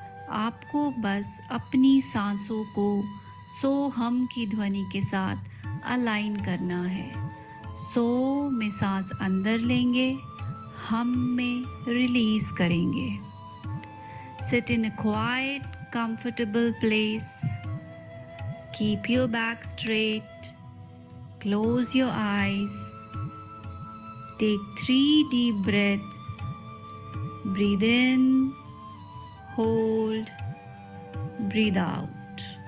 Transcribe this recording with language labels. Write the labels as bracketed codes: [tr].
[hi] आपको बस अपनी सांसों को सो हम की ध्वनि के साथ अलाइन करना है। सो में सांस अंदर लेंगे, हम में रिलीज करेंगे। [en] Sit in a quiet, comfortable place. Keep your back straight. Close your eyes. Take 3 deep breaths. Breathe in, hold, breathe out.